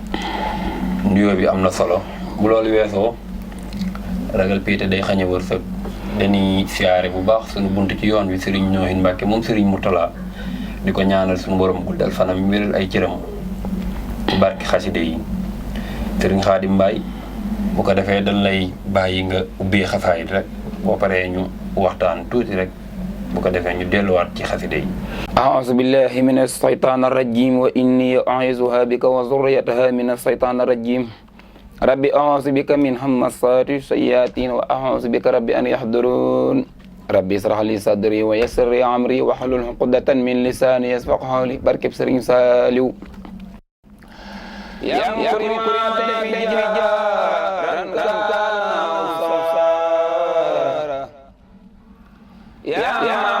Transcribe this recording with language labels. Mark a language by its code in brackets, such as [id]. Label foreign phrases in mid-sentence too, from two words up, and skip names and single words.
[wo] nuyoo bi am na solo bu loolu weesoo ragal piite day xañ a wërsëg dañuy siyaare bu baax suñu bunt ci yoon wi Serigne Noohin Mbacké moom Serigne Mourtala di ko ñaanal suñu borom guddal fanam wéral ay cëram ci barke xaside yi Serigne Khadim Mbaye bu ko defee dañ lay bàyyi nga ubbee xasaayid rek boo paree ñu waxtaan tuuti rek bu ko defee ñu delluwaat ci xaside yi. [ar] أعوذ بالله من الشيطان الرجيم وإني أعيذها بك وذريتها من الشيطان الرجيم ربي أعوذ بك من همزات الشياطين وأعوذ بك ربي أن يحضرون ربي اشرح لي صدري ويسر لي أمري واحلل عقدة من لساني يفقهوا قولي بركب سرين سالو يا مكرم في جارا يا